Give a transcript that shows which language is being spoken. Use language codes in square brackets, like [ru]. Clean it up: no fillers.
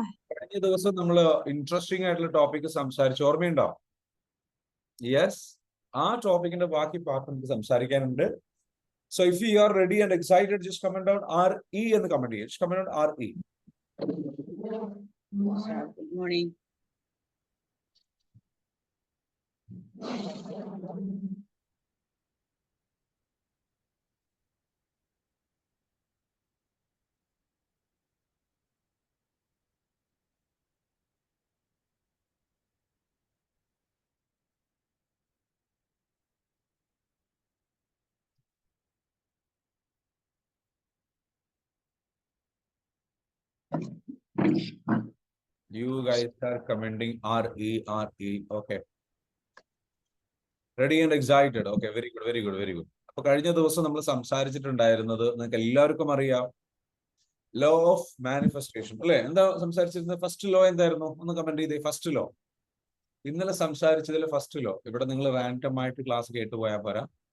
[ml] കഴിഞ്ഞ ദിവസം നമ്മൾ ഇൻട്രസ്റ്റിംഗ് ആയിട്ടുള്ള ടോപ്പിക് സംസാരിച്ചു, ഓർമ്മയുണ്ടോ? യെസ്. ആ ടോപ്പിക്കിന്റെ ബാക്കി പാർട്ട് നമുക്ക് സംസാരിക്കാനുണ്ട്. [en] So if you are ready and excited, just comment out RE [ml] എന്ന് കമന്റ് ചെയ്യുക. [en] Just comment out RE. Good morning. You guys are commenting RE. Okay. Ready and excited. Okay, very good. [ml] അപ്പൊ കഴിഞ്ഞ ദിവസം നമ്മൾ സംസാരിച്ചിട്ടുണ്ടായിരുന്നത് നിങ്ങൾക്ക് എല്ലാവർക്കും അറിയാം, ലോ ഓഫ് മാനിഫെസ്റ്റേഷൻ അല്ലെ? എന്താ സംസാരിച്ചിരുന്നത്? ഫസ്റ്റ് ലോ എന്തായിരുന്നു? ഒന്ന് കമന്റ് ചെയ്തേ. ഫസ്റ്റ് ലോ ഇന്നലെ സംസാരിച്ചതിൽ ഫസ്റ്റ് ലോ. ഇവിടെ നിങ്ങൾ റാൻഡം ആയിട്ട് ക്ലാസ് കേട്ടുപോയാൽ പോരാ.